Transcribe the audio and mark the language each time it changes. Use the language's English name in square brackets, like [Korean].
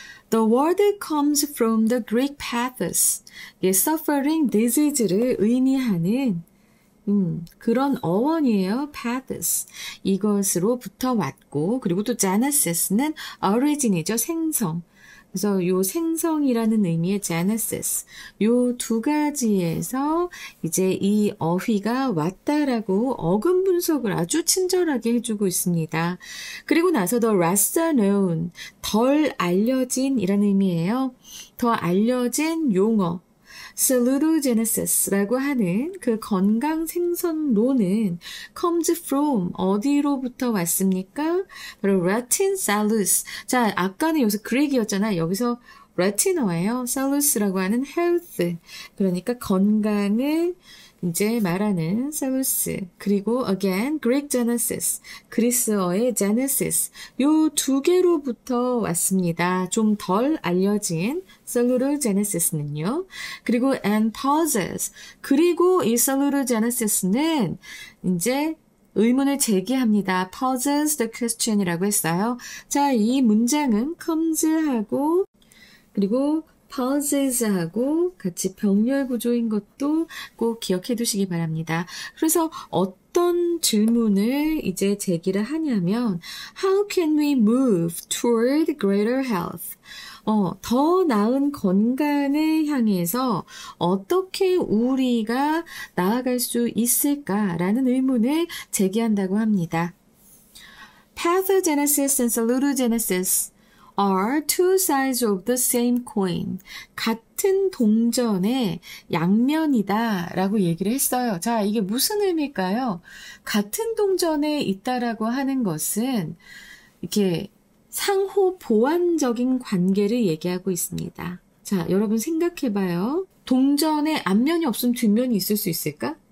[English] The word comes from the Greek pathos, suffering, disease를 [Korean] 의미하는 그런 어원이에요. [English] pathos. [Korean] 이것으로부터 왔고, 그리고 또 genesis는 origin이죠. 생성. 그래서 요 생성이라는 의미의 genesis, 요 두 가지에서 이제 이 어휘가 왔다라고 어근 분석을 아주 친절하게 해주고 있습니다. 그리고 나서 [English] the lesser known, [Korean] 덜 알려진 이라는 의미예요. 더 알려진 용어. salutogenesis라고 하는 그 건강 생선론은 [English] comes from [Korean] 어디로부터 왔습니까? 바로 Latin salus. 자, 아까는 여기서 그렉이었잖아요. 여기서 라틴어예요. salus라고 하는 health. 그러니까 건강을 이제 말하는 salus. 그리고 [English] again Greek genesis. [Korean] 그리스어의 genesis. 요 두 개로부터 왔습니다. 좀 덜 알려진 salutogenesis는요. 그리고 [English] and poses. [Korean] 그리고 이 salutogenesis는 이제 의문을 제기합니다. [English] poses the question이라고 했어요. [Korean] 자, 이 문장은 comes하고 그리고 pauses하고 같이 병렬 구조인 것도 꼭 기억해 두시기 바랍니다. 그래서 어떤 질문을 이제 제기를 하냐면 [English] How can we move toward greater health? [Korean] 더 나은 건강을 향해서 어떻게 우리가 나아갈 수 있을까라는 의문을 제기한다고 합니다. [English] Pathogenesis and salutogenesis are two sides of the same coin. [Korean] 같은 동전의 양면이다 라고 얘기를 했어요. 자, 이게 무슨 의미일까요? 같은 동전에 있다라고 하는 것은 이렇게 상호 보완적인 관계를 얘기하고 있습니다. 자, 여러분 생각해봐요. 동전에 앞면이 없으면 뒷면이 있을 수 있을까?